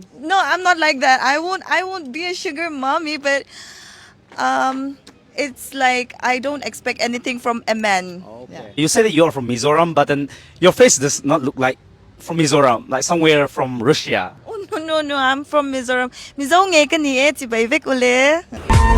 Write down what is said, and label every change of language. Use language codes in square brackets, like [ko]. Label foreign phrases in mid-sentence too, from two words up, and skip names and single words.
[en] No, I'm not like that. I won't be a sugar mommy, but it's like I don't expect anything from a man. Yeah. You said that you're from Mizoram, but then your face does not look like from Mizoram, like somewhere from Russia. Oh no, I'm from Mizoram. [lus] Mizo ngei ka ni e chi bai vek ule.